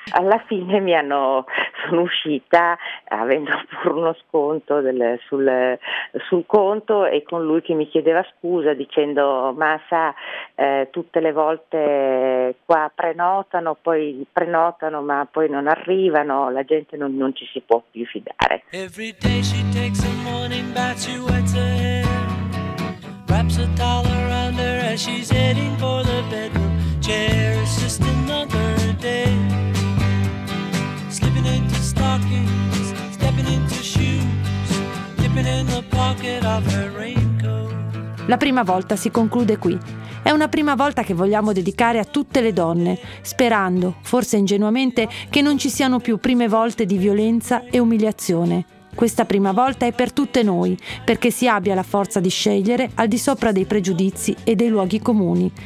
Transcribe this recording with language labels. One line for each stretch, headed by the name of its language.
Italian: Alla fine sono uscita avendo pure uno sconto sul conto, e con lui che mi chiedeva scusa dicendo: ma sa, tutte le volte qua prenotano ma poi non arrivano, la gente non ci si può più fidare.
English: Every day she takes a morning bath, she wets her hair, wraps a towel around her as she's heading for the bedroom chair. It's just another day, slipping into stockings, stepping into shoes, dipping in the pocket of her raincoat.
Italian: La prima volta si conclude qui. È una prima volta che vogliamo dedicare a tutte le donne, sperando, forse ingenuamente, che non ci siano più prime volte di violenza e umiliazione. Questa prima volta è per tutte noi, perché si abbia la forza di scegliere al di sopra dei pregiudizi e dei luoghi comuni.